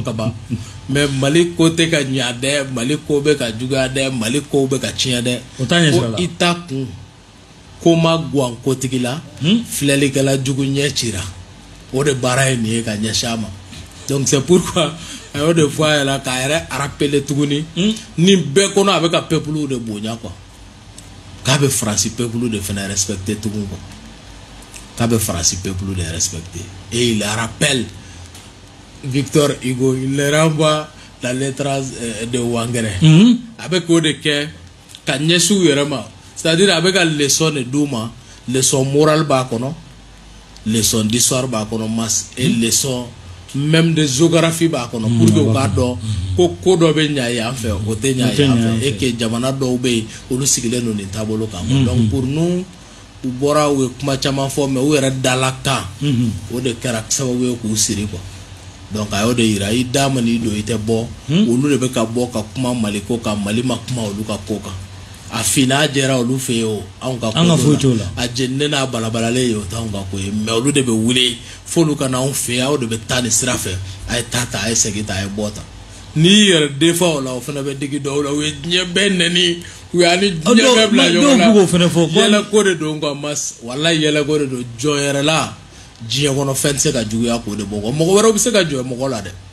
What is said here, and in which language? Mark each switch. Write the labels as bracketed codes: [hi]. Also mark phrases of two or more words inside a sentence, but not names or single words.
[bm] kaban mais Mali ko tɛ ka ɲɛ dɛ Mali ko bɛ ka juguya dɛ Mali ko bɛ ka tiɲɛ dɛ ko i ta kun ko ma guwan kotigi la filɛlikɛla jugu ɲɛ cira o de baara ye nin ye ka ɲɛsin a ma [fr] donc c'est pourquoi [bm] a y'o de fɔ a yɛrɛ k'a yɛrɛ rappeler tuguni nin bɛɛ kɔnɔ a bɛ ka peuple de bonya quoi k'a bɛ Faransi peuple de fana respecter tugun quoi k'a bɛ Faransi peuple de respecter [fr] et il rappelle [bm] Victor Hugo [fr] il le renvoie la lettre de [bm] Wangere a bɛ k'o de kɛ ka ɲɛsin u yɛrɛ ma c'est-à-dire a bɛ ka leçon de d'u ma [fr] leçon morale [bm] b'a kɔnɔ [fr] leçon d'histoire [bm] b'a kɔnɔ mas [fr] et leçon même de géographie [bm] b'a kɔnɔ [fr] pour que [bm] u k'a dɔn ko dɔ bɛ ɲa yan fɛ o tɛ ɲa yan fɛ [fr] et que [bm] jamana dɔw bɛ yen olu sigilen don nin taabolo kan [fr] donc pour nous [bm] u bɔra u ye kuma caman fɔ mais u yɛrɛ dala kan o de kɛra sababu ye k'u siri quoi donc a y'o de yira i da ma n'i don i tɛ bɔ olu de bɛ ka bɔ ka kuma Mali ko kan Mali ma kuma olu ka ko kan a finna jɛra olu fɛ yen o anw ka ko la a jeninen n'a balabalalen ye o t'anw ka ko ye mais olu de bɛ wuli f'olu ka na anw fɛ yen aw de bɛ taa nin sira fɛ a ye taa ta a ye segin ta a ye bɔ ta n'i yɛrɛ defa o la o fana bɛ digi dɔw la u ye diɲɛ bɛɛ nɛni u y'a ni diɲɛ bɛɛ bila ɲɔgɔn la yɛlɛko de don quoi mas walayi yɛlɛko de don jɔn yɛrɛ la diɲɛ kɔnɔ fɛn tɛ se ka juguya k'o de bɔ quoi mɔgɔ wɛrɛw bɛ se ka jɔ mɔgɔ la dɛ